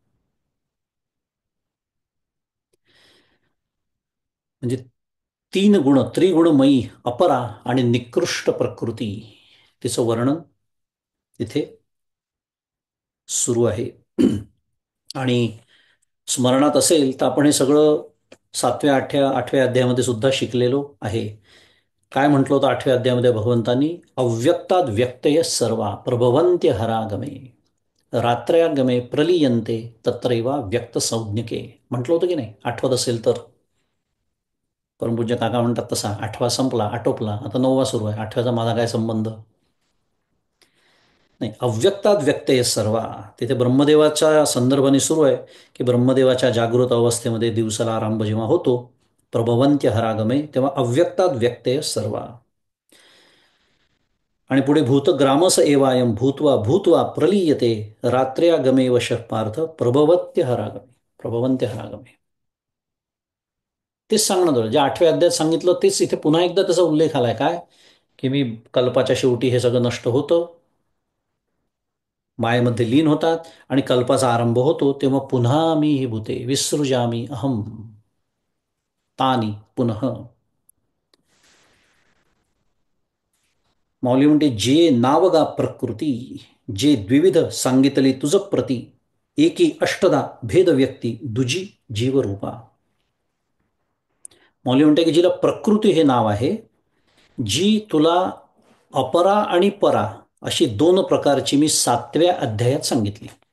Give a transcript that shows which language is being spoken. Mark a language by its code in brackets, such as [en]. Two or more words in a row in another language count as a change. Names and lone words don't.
[mr] म्हणजे तीन गुण, त्रिगुणमयी अपरा आणि निकृष्ट प्रकृती, तिचं वर्णन तिथे सुरू आहे. आणि स्मरणात असेल तर आपण हे सगळं 7व्या 8व्या अध्यायामध्ये सुद्धा शिकलेलो आहे. काय म्हटलं होतं 8व्या अध्यायामध्ये भगवंतांनी, [sa] अव्यक्ताद व्यक्तय सर्वा प्रभवन्त्य हरागमे रात्रयागमे प्रलीयन्ते तत्रैवा व्यक्त संज्ञके. [mr] म्हटलं होतं की नाही, आठवत असेल तर. परमपूज्य काका म्हणतात तसा 8वा संपला, आटोपला, आता 9वा सुरू आहे. 8व्याचा माझा काय संबंध? नाही, अव्यक्तात व्यक्त आहे सर्वा, तिथे ब्रह्मदेवाच्या संदर्भाने सुरू आहे, की ब्रह्मदेवाच्या जागृत अवस्थेमध्ये दिवसाला आरंभ जेव्हा होतो, [sa] प्रभवंत्य हरागमे, [mr] तेव्हा अव्यक्तात व्यक्त आहे सर्वा. आणि पुढे [sa] भूतग्रामस एवायम भूत्वा भूत्वा प्रलीयते रात्र्यागमे वश पार्थ प्रभवत्य हरागमे, प्रभवंत्य हरागमे. [mr] तेच सांगणं झालं, जे 8व्या अध्यायात सांगितलं तेच इथे पुन्हा एकदा त्याचा उल्लेख आलाय. काय, की मी कल्पाच्या शेवटी हे सगळं नष्ट होतं, मायेमध्ये लीन होतात, आणि कल्पाचा आरंभ होतो तेव्हा पुन्हा मी ही भूते [sa] विसृजामी अहम तानी पुनः. [mr] माऊली म्हणते, जे नावगा प्रकृती, जे द्विविध सांगितले तुझ प्रती, एकी अष्टदा भेद व्यक्ती दुजी जीवरूपा. माऊली म्हणते की जिला प्रकृती हे नाव आहे, जी तुला अपरा आणि परा अशी दोन प्रकारची मी 7व्या अध्यायात सांगितली.